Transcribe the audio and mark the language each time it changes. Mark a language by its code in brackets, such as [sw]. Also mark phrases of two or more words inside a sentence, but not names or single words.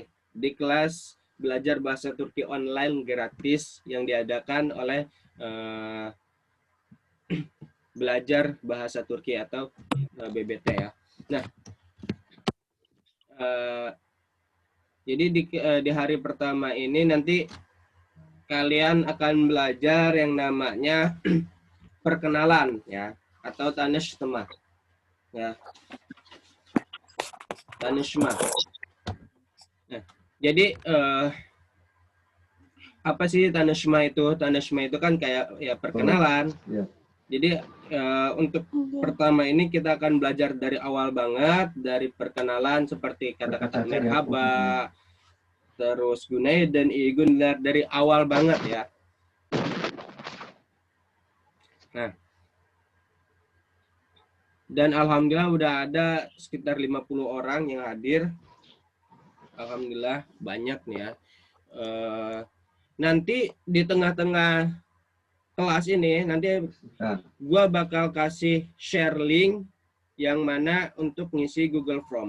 [id] Di kelas belajar bahasa Turki online gratis yang diadakan oleh belajar bahasa Turki atau BBT ya. Nah, jadi di hari pertama ini nanti kalian akan belajar yang namanya perkenalan ya atau tanışma ya. Tanışma. Nah, jadi apa sih tanışma itu? Tanışma itu kan kayak ya perkenalan. Ya. Jadi untuk pertama ini kita akan belajar dari awal banget, dari perkenalan seperti kata-kata merhaba, terus günaydın, [tr] iyi günler [id] dari awal banget ya. Nah, dan alhamdulillah udah ada sekitar 50 orang yang hadir. Alhamdulillah banyak nih ya. Nanti di tengah-tengah kelas ini nanti gua bakal kasih [en] share link [id] yang mana untuk ngisi Google Form.